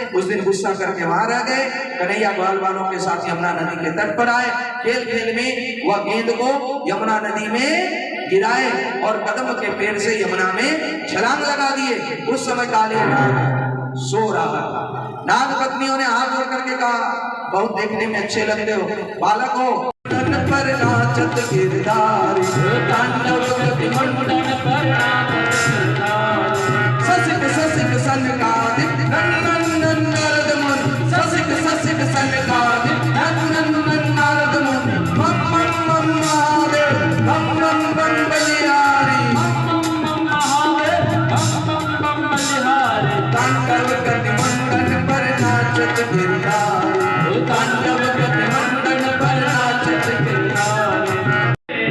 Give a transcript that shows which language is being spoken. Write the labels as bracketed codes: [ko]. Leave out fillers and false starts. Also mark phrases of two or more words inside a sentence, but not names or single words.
[hi] उस दिन गुस्सा करके वहां रह गए। कन्हैया ग्वाल बालों के साथ यमुना नदी के तट पर आए। खेल खेल में वह गेंद को यमुना नदी में गिराए और कदम के पैर से यमुना में छलांग लगा दिए। उस समय काले नाग सो रहा था। नाग पत्नियों ने हाथ जोड़ करके कहा बहुत देखने में अच्छे लगते हो, बालक हो। [bra] तन पर नाचत गिरधारी, तांडव गति मंडन पर नाचत गिरधारी। ससिक ससिक सनकादिक नंदन नारद मुनि, ससिक ससिक सनकादिक नंदन नारद मुनि। मम मम मम महादेव मम मम मम बलिहारी, तांडव गति मंडन पर नाचत गिरधारी, तांडव गति मंडन पर नाचत गिरधारी।